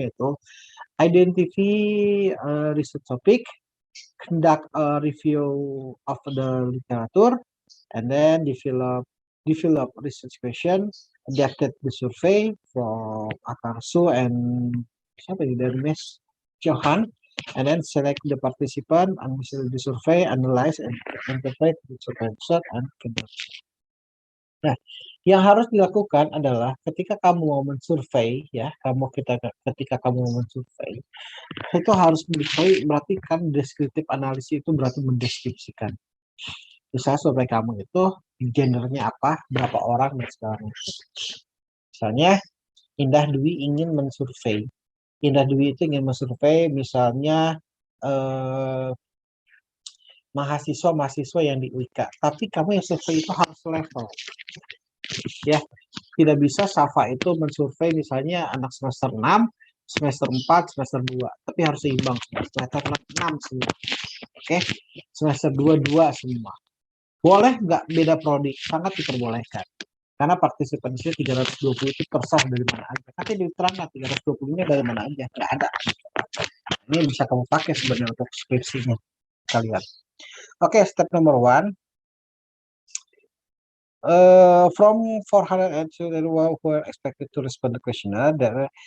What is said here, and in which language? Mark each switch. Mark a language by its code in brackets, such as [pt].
[en] Yaitu identify research topic, conduct a review of the literature, and then develop research question, adapted the survey from Akarsu and Mes Johan, and then select the participant, analyze the survey, analyze and interpret the survey result, and conduct. [id] Nah, yang harus dilakukan adalah ketika kamu mau mensurvei, ya, ketika kamu mau mensurvei, itu harus mengetahui berarti kan deskriptif analisis itu berarti mendeskripsikan. Misalnya survei kamu itu gendernya apa, berapa orang dan segala macam. Misalnya Indah Dwi ingin mensurvei. Indah Dwi itu ingin mensurvei misalnya mahasiswa yang di UIK. Tapi kamu yang survei itu harus level. Ya, tidak bisa Safa itu mensurvei misalnya anak semester 6, semester 4, semester 2. Tapi harus seimbang. Semester 6 semua. Oke, semester 2 semua. Boleh nggak beda prodi? Sangat diperbolehkan. Karena partisipannya 320 itu tersah dari mana aja. Nanti diterangkan 320-nya dari mana aja. Nggak ada. Ini bisa kamu pakai sebenarnya untuk skripsinya kalian. [en] Oke, step number 1. From 400 who were expected to respond the questionnaire.